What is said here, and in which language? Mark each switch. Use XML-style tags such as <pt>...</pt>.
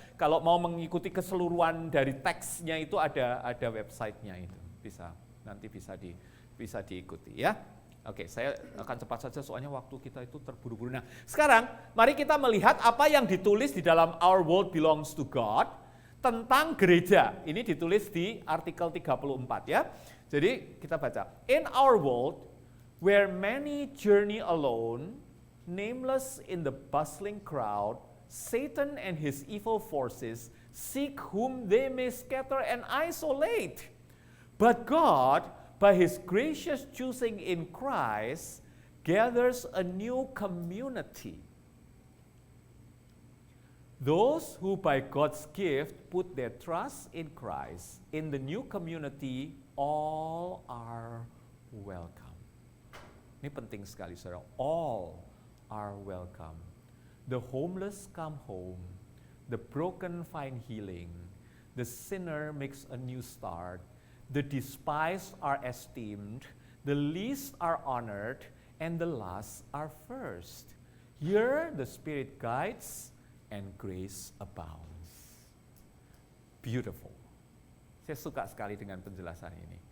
<id>Kalau mau mengikuti keseluruhan dari teksnya itu ada website-nya itu. Nanti bisa diikuti ya. Oke, saya akan cepat saja soalnya waktu kita itu terburu-buru. Nah, sekarang mari kita melihat apa yang ditulis di dalam Our World Belongs to God tentang gereja. Ini ditulis di artikel 34 ya. Jadi kita baca.</id> <en>In our world, where many journey alone, nameless in the bustling crowd, Satan and his evil forces seek whom they may scatter and isolate. But God, by his gracious choosing in Christ, gathers a new community. Those who by God's gift put their trust in Christ, in the new community, all are welcome.</en> <id>Ini penting sekali, saudara.</id> <en>All are welcome. The homeless come home, the broken find healing, the sinner makes a new start, the despised are esteemed, the least are honored, and the last are first. Here the Spirit guides and grace abounds. Beautiful.</en> <id>Saya suka sekali dengan penjelasan ini.</id>